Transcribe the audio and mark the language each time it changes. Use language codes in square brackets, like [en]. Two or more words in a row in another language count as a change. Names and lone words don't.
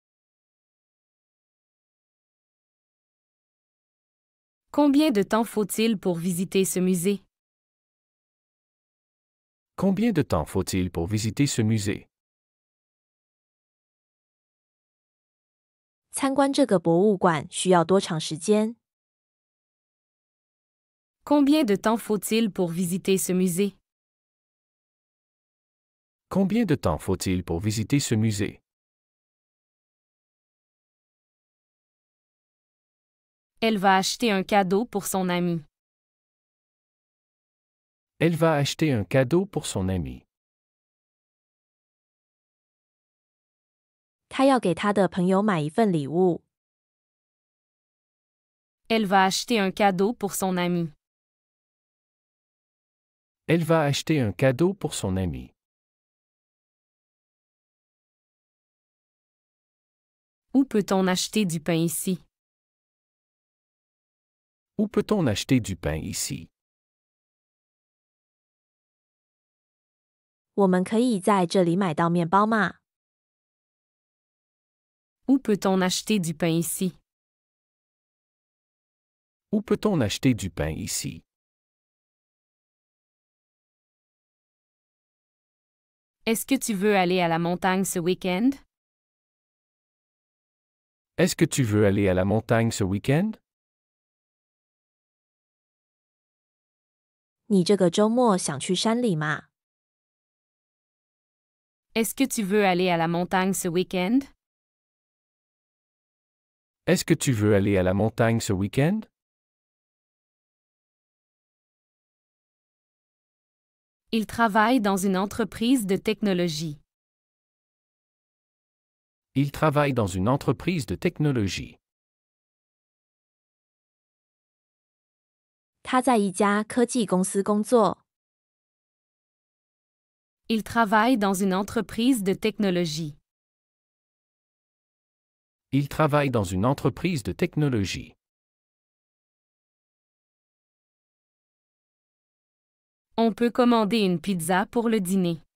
[fr] Combien de temps faut-il pour visiter ce musée? Combien de temps faut-il pour visiter ce musée? [zh] 参观这个博物馆需要多长时间？ [fr] Combien de temps faut-il pour visiter ce musée? Combien de temps faut-il pour visiter ce musée? Elle va acheter un cadeau pour son ami. Elle va acheter un cadeau pour son ami. [zh] 他要给他的朋友买一份礼物。 [fr] Elle va acheter un cadeau pour son ami. Elle va acheter un cadeau pour son ami. Où peut-on acheter du pain ici? Où peut-on acheter du pain ici? [zh] 我们可以在这里买到面包吗？ [fr] Où peut-on acheter du pain ici? Où peut-on acheter du pain ici? Est-ce que tu veux aller à la montagne ce week-end? Est-ce que tu veux aller à la montagne ce week-end? [zh] 你这个周末想去山里吗？ [fr] Est-ce que tu veux aller à la montagne ce week-end? Est-ce que tu veux aller à la montagne ce week-end? Il travaille dans une entreprise de technologie. Il travaille dans une entreprise de technologie. [zh] 他在一家科技公司工作。 [fr] Il travaille dans une entreprise de technologie. Il travaille dans une entreprise de technologie. On peut commander une pizza pour le dîner.